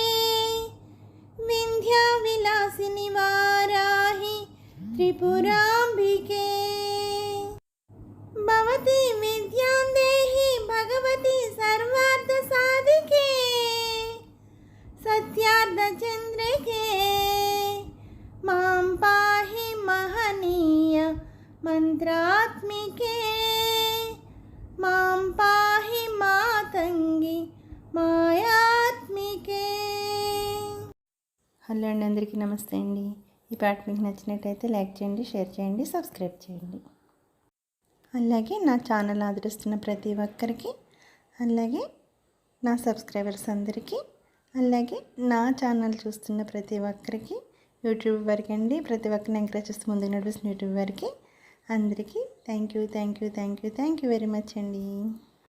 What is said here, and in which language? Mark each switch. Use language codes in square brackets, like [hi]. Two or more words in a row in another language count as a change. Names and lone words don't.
[sa] विंध्याविलासिनी वाराहि त्रिपुराम्बिके भवती विद्यां देहि भगवती सर्वार्थसाधिके सत्यार्धचन्द्रिके मां पाहि महनीय मंत्रात्मिके मां पाहि मातंगी మాయాత్మికే. [te] హలో అండి, అందరికీ నమస్తే అండి. ఈ పాట మీకు నచ్చినట్టయితే లైక్ చేయండి, షేర్ చేయండి, సబ్స్క్రైబ్ చేయండి. అలాగే నా ఛానల్ ఆదరిస్తున్న ప్రతి ఒక్కరికి, అలాగే నా సబ్స్క్రైబర్స్ అందరికీ, అలాగే నా ఛానల్ చూస్తున్న ప్రతి ఒక్కరికి, యూట్యూబ్ వరకు అండి ప్రతి ఒక్కరిని ఎంకరేజ్ చేస్తూ ముందుకు నడిపిస్తున్న యూట్యూబ్ వరకు అందరికీ [en] thank you very much [te] అండి.